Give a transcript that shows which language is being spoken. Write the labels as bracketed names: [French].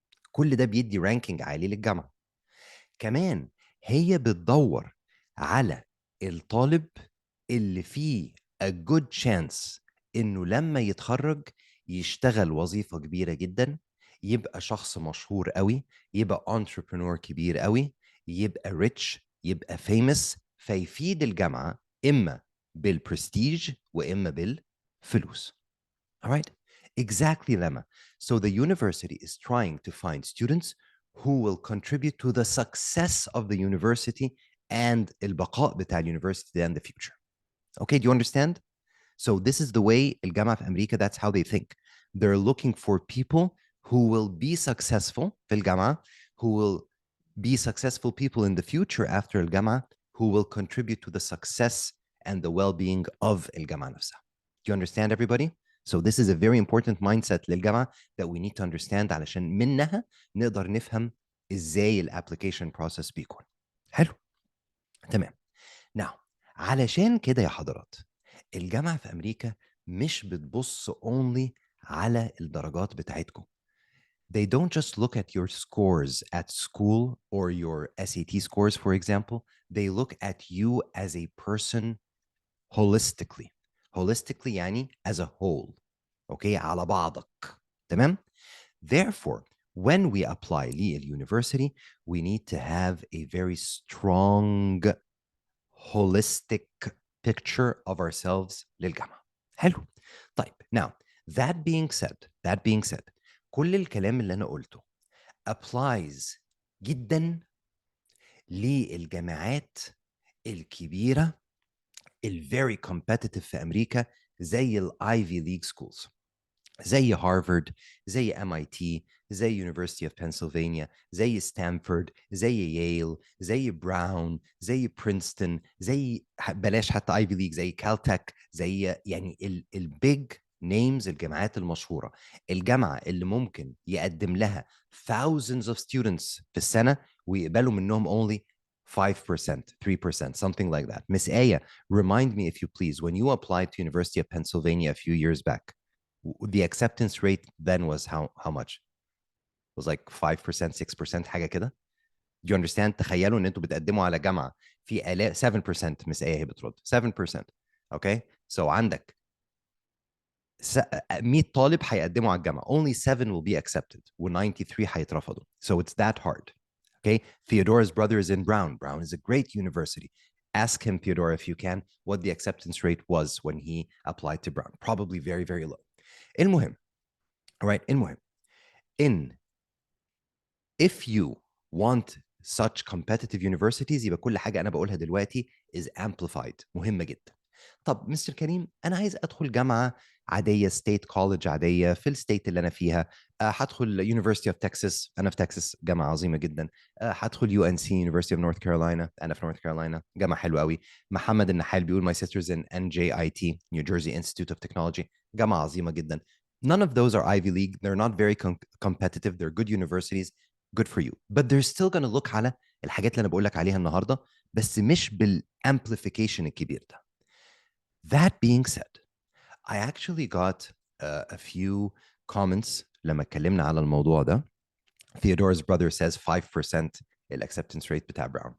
[Arabic] كل ده بيدي رانكينج عالي للجامعه. كمان هي بتدور على الطالب اللي فيه [English] a good chance [Arabic] انه لما يتخرج يشتغل وظيفه كبيره جدا، يبقى شخص مشهور قوي، يبقى entrepreneur كبير قوي، يبقى rich، يبقى famous، فيفيد الجامعة إما بالprestige وإما بالفلوس. [English] All right? Exactly, Lemma. So the university is trying to find students who will contribute to the success of the university and [Arabic] البقاء بتاع [English] university and the future. Okay, do you understand? So this is the way [Arabic] الجامعة في أمريكا, [English] that's how they think. They're looking for people who will be successful [Arabic] في الجامعة, [English] who will be successful people in the future after الجامعة, who will contribute to the success and the well-being of [Arabic] الجامعة نفسها. [English] Do you understand, everybody? So this is a very important mindset للجامعة that we need to understand [Arabic] علشان منها نقدر نفهم ازاي الابليكيشن [English] process بيكون. [Arabic] حلو؟ تمام. Now, علشان كده يا حضرات الجامعة في أمريكا مش بتبص only على الدرجات بتاعتكم. [English] They don't just look at your scores at school or your SAT scores, for example. They look at you as a person holistically. Holistically يعني as a whole. [Arabic] Okay, على بعضك. تمام? [English] Therefore, when we apply للuniversity, we need to have a very strong holistic picture of ourselves [Arabic] للجامعة. حلو. طيب, [English] now that being said, [Arabic] كل الكلام اللي أنا قلته applies جدا للجامعات الكبيرة [English] very competitive [Arabic] في أمريكا زي Ivy League schools. زي هارفارد، زي MIT، زي University of Pennsylvania، زي ستانفورد، زي ييل، زي براون، زي برينستون، زي بلاش حتى ايفي ليج، زي كالتك، زي يعني البيج نيمز، الجامعات المشهوره، الجامعه اللي ممكن يقدم لها [English] thousands of students [Arabic] في السنه ويقبلوا منهم [English] only 5%, 3%, something like that. Miss Aya, remind me if you please, when you applied to University of Pennsylvania a few years back, the acceptance rate then was how much? It was like 5%, 6%, [Arabic] حاجة كده. [English] Do you understand? [Arabic] تخيلوا ان انتوا بتقدموا على جامعة في آلاف 7%. مس ايه هي بترد 7%. Okay? So عندك 100 طالب هيقدموا على الجامعة. [English] Only 7 will be accepted [Arabic] و93 هيترفضوا. [English] So it's that hard. Okay? Theodora's brother is in Brown. Brown is a great university. Ask him, Theodora, if you can, what the acceptance rate was when he applied to Brown. Probably very, very low. [Arabic] المهم. [English] All right, [Arabic] المهم. [English] If you want such competitive universities [Arabic] يبقى كل حاجة أنا بقولها دلوقتي [English] is amplified. [Arabic] مهمة جدا. طب مستر كريم أنا عايز أدخل جامعة عادية state college عادية في الستيت اللي أنا فيها. هدخل University of Texas. أنا في تكساس جامعة عظيمة جدا. هدخل UNC University of North Carolina. أنا في North Carolina جامعة حلوة قوي. محمد النحال بيقول [English] my sister's in [Arabic] NJIT New Jersey Institute of Technology جامعة عظيمة جدا. [English] None of those are Ivy League. They're not very competitive. They're good universities. Good for you. But they're still going to look [Arabic] على الحاجات اللي أنا بقول لك عليها النهاردة بس مش بالamplification الكبير ده. [English] That being said, I actually got a few comments [Arabic] لما اتكلمنا على الموضوع ده. [English] Theodora's brother says 5% acceptance rate بتاع Brown.